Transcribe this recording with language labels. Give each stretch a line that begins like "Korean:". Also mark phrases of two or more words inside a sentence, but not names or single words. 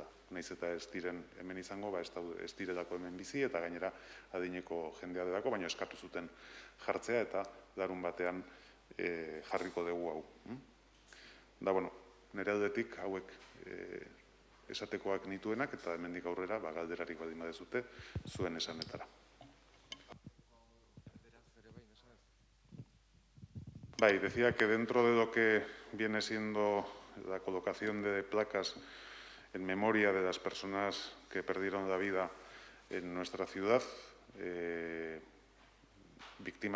Basque: Nahiz eta ez diren hemen izango, ez direlako hemen bizi, eta gainera adineko jendea delako, baina eskatu zuten jartzea, eta larun batean jarriko dugu hau. Da, nire aldetik hauek esatekoak nituenak, eta hemendik aurrera galderarik baldin badezute zuen esanetara.
Spanish: Decía que dentro de lo que viene siendo la colocación de placas en memoria de las personas que perdieron la vida en nuestra ciudad, víctimas